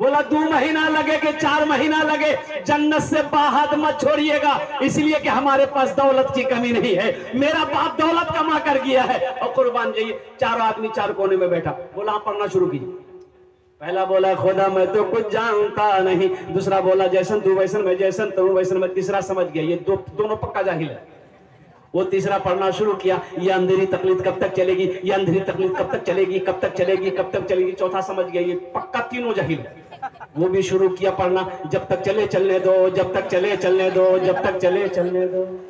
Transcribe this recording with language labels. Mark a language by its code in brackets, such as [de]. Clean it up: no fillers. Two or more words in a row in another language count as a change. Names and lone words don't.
[hi] बोला 2 महीना लगे कि 4 महीना लगे, जन्नत से बाहर मत छोड़िएगा, इसलिए कि हमारे पास दौलत की कमी नहीं है, मेरा बाप दौलत कमा कर गया है। और कुर्बान जाइए, 4 आदमी 4 कोने में बैठा। बोला आप पढ़ना शुरू कीजिए। पहला बोला खुदा मैं तो कुछ जानता नहीं, दूसरा बोला जैसन तू वैसन मैं जैसन तू वैसन मैं, तीसरा समझ गया ये दोनों पक्का जाहिल है। वो तीसरा पढ़ना शुरू किया, ये अंधेरी तकलीफ कब तक चलेगी, ये अंधेरी तकलीफ कब तक चलेगी, कब तक चलेगी, कब तक चलेगी। चौथा समझ गया ये पक्का तीनों जाहिल है। वो भी शुरू किया पढ़ना, जब तक चले चलने दो, जब तक चले चलने दो, जब तक चले चलने दो।